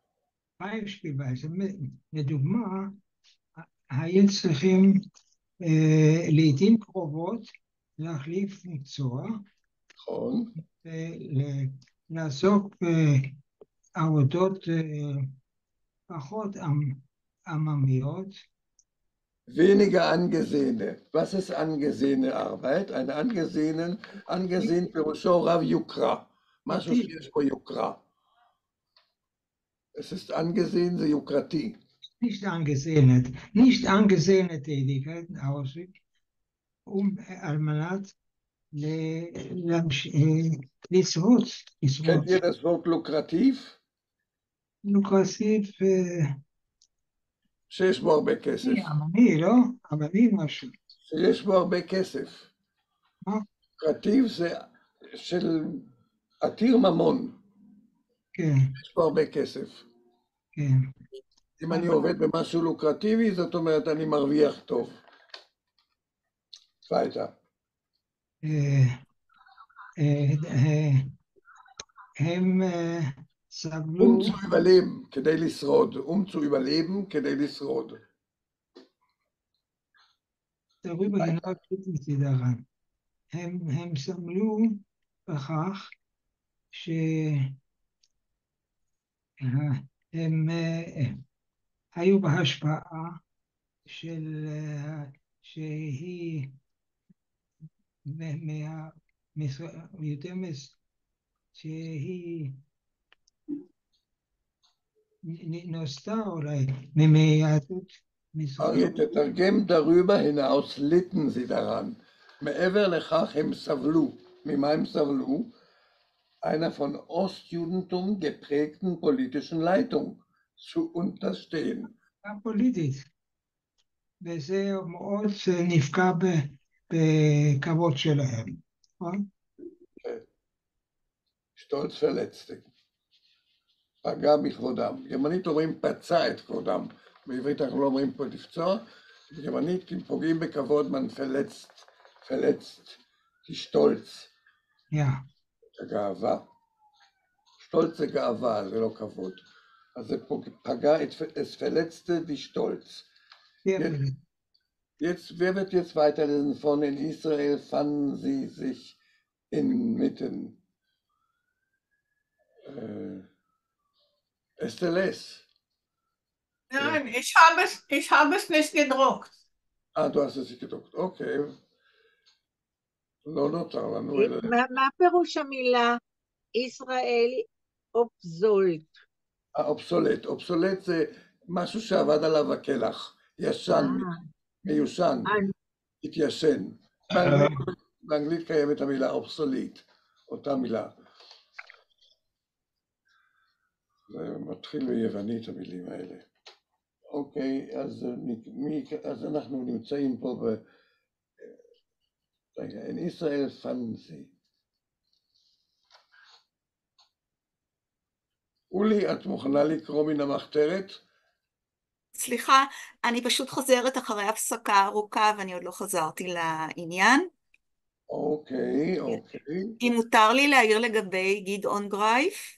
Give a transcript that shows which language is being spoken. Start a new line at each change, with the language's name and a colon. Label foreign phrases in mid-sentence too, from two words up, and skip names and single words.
Hebrew: לדוגמה, היו צריכים לעתים קרובות להחליף מקצוע, נכון, לעסוק בעבודות פחות עממיות.
German: Weniger angesehene. Was ist angesehene Arbeit? Eine angesehen
Hebrew: פירושו רב יוקרה. משהו שיש פה יוקרה.
German: Es ist angesehen,
Hebrew: זה יוקרתי.
German: nicht angesehene Tätigkeiten ausübt,
Hebrew: על מנת לשרוד.
German: Kennt ihr das Wort lukrativ?
Hebrew: לוקרסיב, שיש בו הרבה כסף. עממי, לא? עממי משהו. שיש בו הרבה כסף. מה? לוקרטיב זה של עתיר ממון. כן. יש בו הרבה כסף. כן. אם אני עובד במשהו לוקרטיבי, זאת אומרת אני מרוויח טוב.
German: weiter.
Hebrew: הם סבלו...
German: zu überleben,
Hebrew: כדי לשרוד.
German: zu überleben,
Hebrew: כדי לשרוד. תראו בגנב מצידרן. הם סבלו בכך שהם היו בהשפעה של שהיא יותר שהיא נוסתה אולי מיהדות
German: אריה, תתרגם darüber hinaus litten sie daran.
Hebrew: מעבר לכך הם סבלו. ממה הם סבלו?
German: Einer von Ostjudentum geprägten politischen Leitung zu unterstehen.
Hebrew: פוליטית. וזה מאוד נפגע בכבוד שלהם.
German: שטולץ verletzte.
Hebrew: פגע בכבודם. גרמנית אומרים פצע את כבודם. בעברית אנחנו לא אומרים פה לפצוע. בגרמנית אם פוגעים בכבוד
German: man verletzt die Stolz.
Hebrew: הגאווה. שטולץ זה גאווה, זה לא כבוד. אז זה פגע את
German: es verletzte die Stolz. Jetzt, wer wird jetzt weiterlesen von in Israel fanden sie sich inmitten SLS. Nein, ich habe es nicht gedruckt. Du hast es nicht gedruckt, okay.
Hebrew: לא נותר לנו. מה פירוש המילה ישראל אובזולט? אובסולט. אובסולט זה משהו שעבד עליו הכלח. ישן, מיושן, התיישן. באנגלית קיימת המילה אובסוליט, אותה מילה. זה מתחיל ביוונית המילים האלה. אוקיי, אז אנחנו נמצאים פה רגע,
German: in ישראל fanden sie.
Hebrew: אולי, את מוכנה לקרוא מן המחתרת? סליחה, אני פשוט חוזרת אחרי הפסקה ארוכה ואני עוד לא חזרתי לעניין. אוקיי. אם מותר לי להעיר לגבי גדעון גרייף?